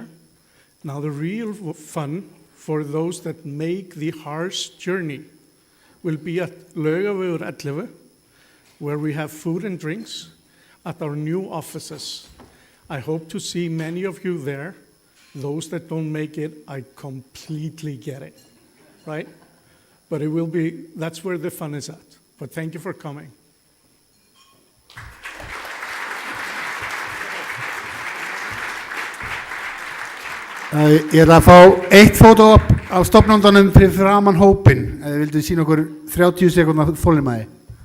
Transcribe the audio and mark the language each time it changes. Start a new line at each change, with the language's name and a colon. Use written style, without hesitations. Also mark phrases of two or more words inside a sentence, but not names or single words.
English: Now the real fun for those that make the harsh journey will be at Laugavegur 11, where we have food and drinks at our new offices. I hope to see many of you there. Those that don't make it, I completely get it, right? But it will be, that's where the fun is at. But thank you for coming.
Icelandic: Ég ætla að fá eitt fótó af stofnandanum fyrir framan hópinn. Vildu sýna okkur 30 sekúndna þolinmæði.